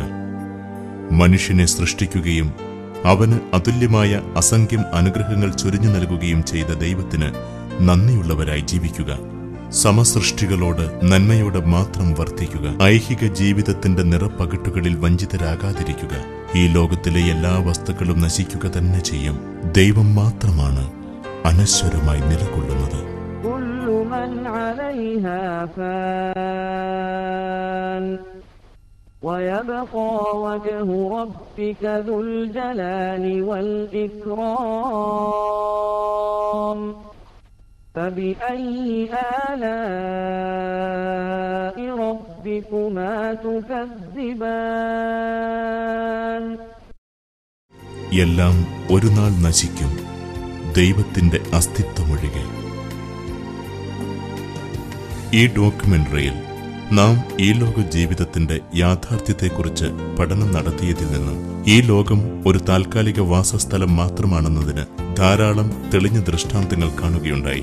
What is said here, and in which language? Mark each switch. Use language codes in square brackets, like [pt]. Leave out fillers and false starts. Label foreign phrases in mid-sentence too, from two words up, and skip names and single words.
[ml] മനുഷ്യനെ സൃഷ്ടിക്കുകയും അവന് അതുല്യമായ അസംഖ്യം അനുഗ്രഹങ്ങൾ ചൊരിഞ്ഞു നൽകുകയും ചെയ്ത ദൈവത്തിന് നന്ദിയുള്ളവരായി ജീവിക്കുക. സമസൃഷ്ടികളോട് നന്മയോടെ മാത്രം വർത്തിക്കുക. ഐഹിക ജീവിതത്തിന്റെ നിറപ്പകിട്ടുകളിൽ വഞ്ചിതരാകാതിരിക്കുക. ഈ ലോകത്തിലെ എല്ലാ വസ്തുക്കളും നശിക്കുക തന്നെ ചെയ്യും. ദൈവം മാത്രമാണ് അനശ്വരമായി നിലകൊള്ളുന്നത്. [ar] ويبقى وجه ربك ذو الجلال والإكرام فبأي آلاء ربكما تكذبان. [ml] എല്ലാം ഒരു നാൾ നശിക്കും, ദൈവത്തിന്റെ അസ്തിത്വമൊഴികെ. ഈ ഡോക്യുമെന്ററിയിൽ നാം ഈ ലോക ജീവിതത്തിന്റെ യാഥാർത്ഥ്യത്തെക്കുറിച്ച് പഠനം നടത്തിയതിൽ നിന്ന് ഈ ലോകം ഒരു താൽക്കാലിക വാസസ്ഥലം മാത്രമാണെന്നതിന് ധാരാളം തെളിഞ്ഞ ദൃഷ്ടാന്തങ്ങൾ കാണുകയുണ്ടായി.